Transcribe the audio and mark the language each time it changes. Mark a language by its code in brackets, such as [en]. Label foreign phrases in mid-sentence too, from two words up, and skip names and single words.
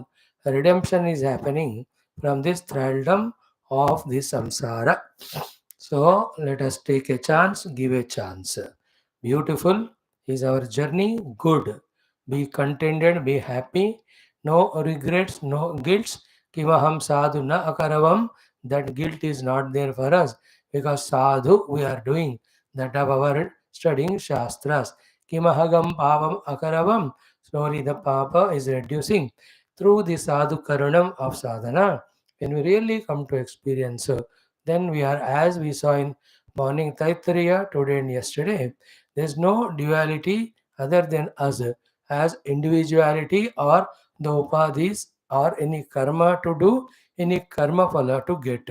[en] Redemption is happening from this thraldom of the samsara. So let us take a chance, give a chance. Beautiful is our journey, good. Be contented, be happy, no regrets, no guilts. [sa] Kimaham sadhu na akaravam. [en] That guilt is not there for us because sadhu we are doing that of our studying shastras. [sa] Kimahagam pavam akaravam. [en] Slowly the papa is reducing through the [sa] sadhu karanam [en] of sadhana. When we really come to experience, then we are, as we saw in morning Taittiriya today and yesterday, there is no duality other than us as individuality or the upadhis or any karma to do, any [sa] karma phala [en] to get.